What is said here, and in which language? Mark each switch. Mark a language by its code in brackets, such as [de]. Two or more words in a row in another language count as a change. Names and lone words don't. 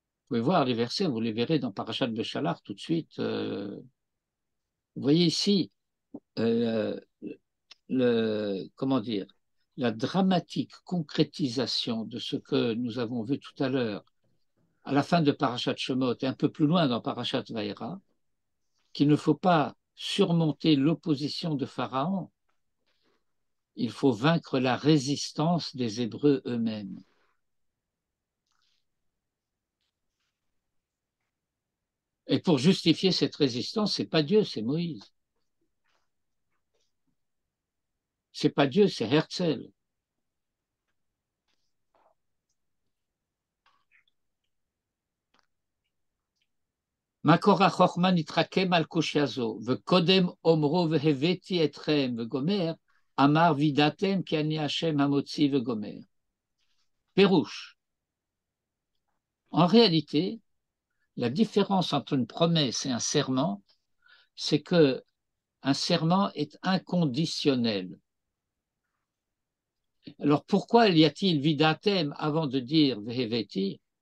[fr] pouvez voir les versets, vous les verrez dans Parashat Beshalach tout de suite. Vous voyez ici, comment dire, la dramatique concrétisation de ce que nous avons vu tout à l'heure à la fin de Parashat Shemot et un peu plus loin dans Parashat Vaïra, qu'il ne faut pas surmonter l'opposition de Pharaon, il faut vaincre la résistance des Hébreux eux-mêmes. Et pour justifier cette résistance, c'est pas Dieu, c'est Moïse. C'est pas Dieu, c'est Herzl. [he] מקור החוכמה נתחכם על קושיה זו, וקודם אומרו והבאתי אתכם וגומר, אמר וידעתם כי אני השם המוציא וגומר. [fr] Pérouche. En réalité, la différence entre une promesse et un serment, c'est que un serment est inconditionnel. Alors pourquoi y a-t-il vidatem avant de dire veheveti?